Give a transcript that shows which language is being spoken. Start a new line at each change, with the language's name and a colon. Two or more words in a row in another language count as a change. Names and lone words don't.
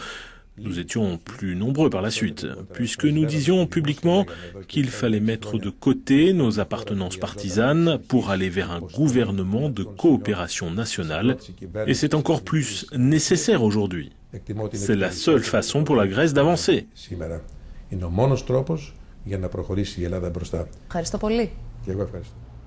French: Nous étions plus nombreux par la suite, puisque nous disions publiquement qu'il fallait mettre de côté nos appartenances partisanes pour aller vers un gouvernement de coopération nationale, et c'est encore plus nécessaire aujourd'hui. C'est la seule façon pour la Grèce d'avancer.
Greek: Για να προχωρήσει η Ελλάδα μπροστά. Ευχαριστώ πολύ. Και εγώ ευχαριστώ.